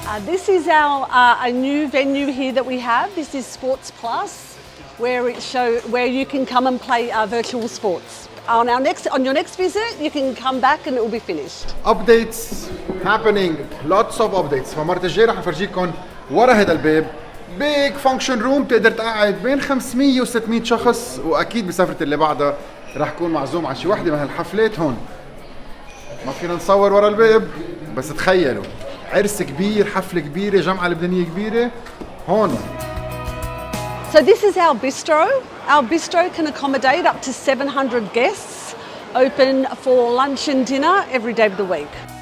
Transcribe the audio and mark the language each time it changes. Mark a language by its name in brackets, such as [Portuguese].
[English] This is a new venue here that we have. This is Sports Plus, where you can come and play virtual sports. On your next visit, you can come back and it will be finished. updates happening, lots of updates. [Arabic] فمرة الجاية رح نفرجيكم ورا هذا الباب [English] big function room [Arabic] تقدر تقعد بين 500 و 600 شخص، واكيد بسفرة اللي بعدها رح كون معزوم على شي وحدة من هالحفلات هون. ما فينا نصور ورا الباب بس تخيلوا عرس كبير، حفلة كبيرة، جمعة لبنانية كبيرة هون. [English] So this is our bistro. Our bistro can accommodate up to 700 guests, open for lunch and dinner every day of the week.